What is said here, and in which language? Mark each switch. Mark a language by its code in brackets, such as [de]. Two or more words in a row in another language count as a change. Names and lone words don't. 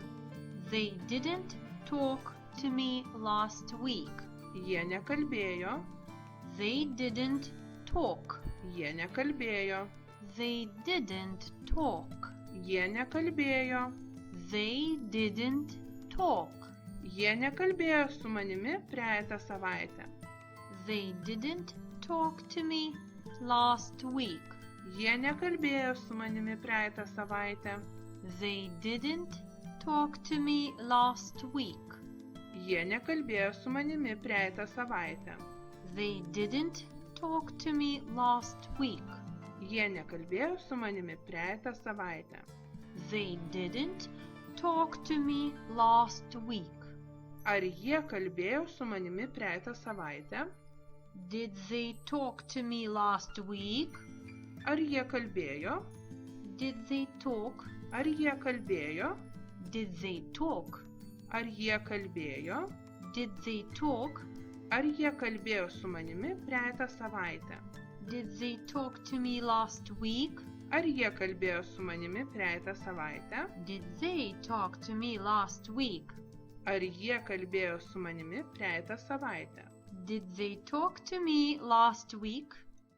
[en] They didn't talk to me last week. [lt] Jie nekalbėjo. [en] They didn't talk. [lt] Jie nekalbėjo. [en] They didn't talk. [lt] Jie nekalbėjo. [en] They didn't talk. [lt] Jie nekalbėjo su manimi praeitą savaitę. [en] They didn't talk to me last week. [lt] Jie nekalbėjo su manimi praeitą savaitę. [en] They didn't talk to me last week. [lt] Jie nekalbėjo su manimi praeitą savaitę. [en] They didn't talk to me last week. [lt] Jie nekalbėjo su manimi praeitą savaitę. [en] They didn't talk to me last week. [lt] Ar jie kalbėjo su manimi praeitą savaitę? [en] Did they talk to me last week? [lt] Ar jie kalbėjo? [en] Did they talk? [lt] Ar jie kalbėjo? [en] Did they talk? [lt] Ar jie kalbėjo? [en] Did they talk? [lt] Ar jie kalbėjo su manimi praeitą savaitę? [en] Did they talk to me last week? [lt] Ar jie kalbėjo su manimi praeitą savaitę? [en] Did they talk to me last week? [lt] Ar jie kalbėjo su manimi praeitą savaitę? [en] Did they talk to me last week?